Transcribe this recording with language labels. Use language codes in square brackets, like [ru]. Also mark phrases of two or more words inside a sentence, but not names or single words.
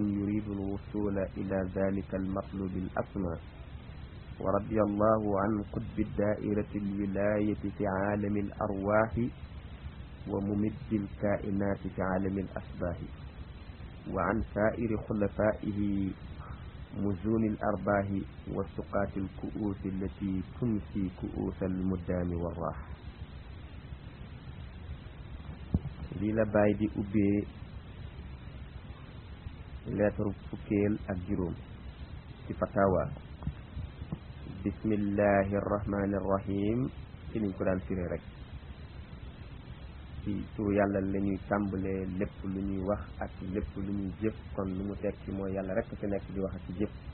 [ar] يريد الوصول إلى ذلك المطلوب الأسمى ورضي الله عن قطب الدائرة الولاية في عالم الأرواح وممد الكائنات في عالم الأشباه وعن سائر خلفائه مزون الأرباح وسقات الكؤوس التي تمسي كؤوس المدام والراح ليلا باي دي أبي [wo] lettre fukkeel ak juróom ci fatawa [ar] بسم الله الرحمن الرحيم [wo] ci niñ ko daan firé rek ci turu yàlla la ñuy tàmbalee lépp lu ñuy wax ak lépp lu ñuy jëf kon lu mu tekki mooy yàlla rek fi nekk di wax ak ci jëf